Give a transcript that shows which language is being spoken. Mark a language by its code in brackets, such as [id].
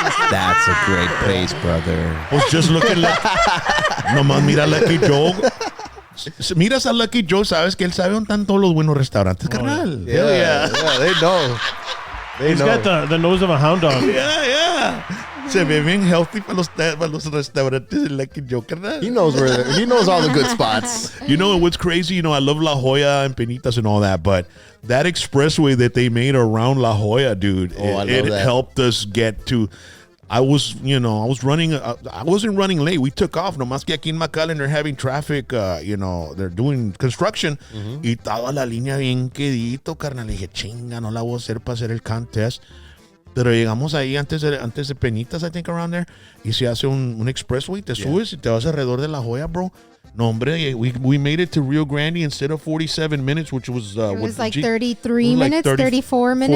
[en] That's a great place, brother. [es] Pues [en] just look at [es] nomás mira a Lucky Joe. Miras a Lucky Joe, sabes que él sabe dónde están todos los buenos restaurantes, carnal. [en] Yeah, they know. He's got the nose of a hound dog. [es] Yeah. Se ve bien healthy para los restaurantes de Lucky Joe, carnal. [en] He knows all the good spots. You know what's crazy? You know, I love La Jolla and Penitas and all that, but that expressway that they made around La Jolla, dude, I love it that. helped us get to. I wasn't running late. We took off. [es] Nomás que aquí en McAllen [en] they're having traffic. They're doing construction. [es] Y toda la línea bien quedito, carnal. Le dije, chinga, no la voy a hacer para hacer el contest. Pero llegamos ahí antes de Penitas, [en] I think, around there. [es] Y se hace un expressway. Te subes y te vas alrededor de La Jolla, bro. No, hombre, [en] we made it to Rio Grande instead of 47 minutes, which was... It was like 33 minutes, 34 minutes.